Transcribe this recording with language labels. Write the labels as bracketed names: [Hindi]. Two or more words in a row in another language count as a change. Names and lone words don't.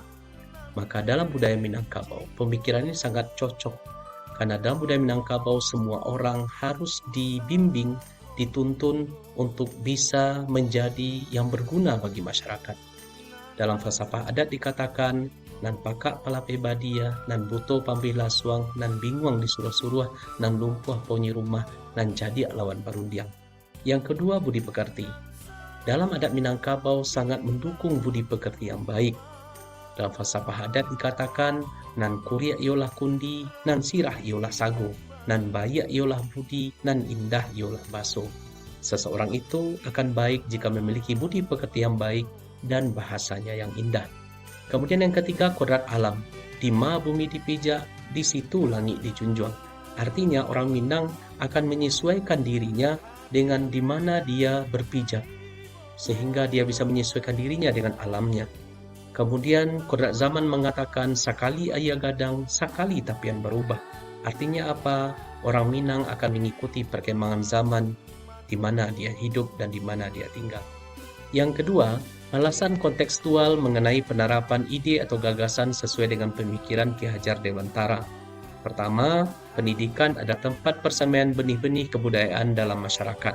[Indonesian] Maka dalam budaya Minangkabau, pemikiran ini sangat cocok. Karena dalam budaya Minangkabau, semua orang harus dibimbing, dituntun untuk bisa menjadi yang berguna bagi masyarakat. Dalam falsafah adat dikatakan, [Minangkabau] nan pakak palape badia, nan buto pamrih lasuang, nan binguang di suruh-suruh, nan lumpuh ponyi rumah, nan jadi lawan barundiang. [Indonesian] Yang kedua, budi pekerti. Dalam adat Minangkabau sangat mendukung budi pekerti yang baik. Dalam falsafah adat dikatakan, [Minangkabau] nan kuria iolah kundi, nan sirah iolah sago, nan bayak iolah budi, nan indah iolah baso. [Indonesian] Seseorang itu akan baik jika memiliki budi pekerti yang baik dan bahasanya yang indah. Kemudian yang ketiga, kodrat alam. Di ma bumi dipijak, di situ langit dijunjung. Artinya orang Minang akan menyesuaikan dirinya dengan di mana dia berpijak, sehingga dia bisa menyesuaikan dirinya dengan alamnya. Kemudian kodrat zaman mengatakan [Minangkabau] sakali ayah gadang, sakali tapian berubah. [Indonesian] Artinya apa? Orang Minang akan mengikuti perkembangan zaman di mana dia hidup dan di mana dia tinggal. Yang kedua, alasan kontekstual mengenai penerapan ide atau gagasan sesuai dengan pemikiran Ki Hajar Dewantara. Pertama, pendidikan adalah tempat persemaian benih-benih kebudayaan dalam masyarakat.